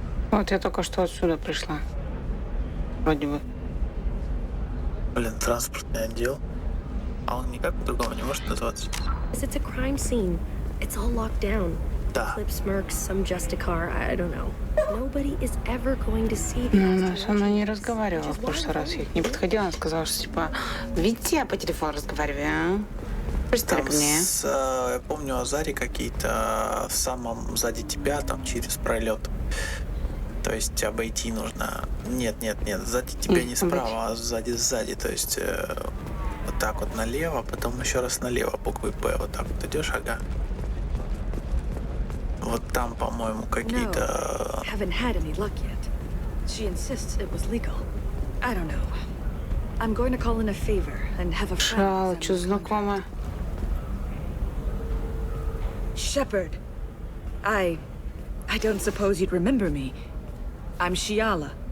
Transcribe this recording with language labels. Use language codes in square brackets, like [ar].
[ru] Вот я только что отсюда пришла. Вроде бы. Блин, транспортный отдел. А он никак по-другому не может называться. [en] It's a crime scene. It's all locked down. [ru] Да. [en] Clip smirks, some Justicar, I don't know. Nobody is ever going to see [ru] Ну, со мной не разговаривала в прошлый раз. Я к ней подходила, она сказала, что типа, видите, я по телефону разговариваю, а? Представь мне. Я помню, Азари какие-то в самом сзади тебя, там через пролет. То есть обойти нужно. Нет, сзади тебя не справа, а сзади. То есть вот так вот налево, потом еще раз налево буквой П. Вот так вот идешь, ага. Вот там, по-моему, какие-то... [en] Haven't had any luck yet. She insists it was legal. I don't know. I'm going to call in a favor and have a friend. [ru] Что знакомое? [en] Shepard, I don't suppose you'd remember me. I'm Shiala.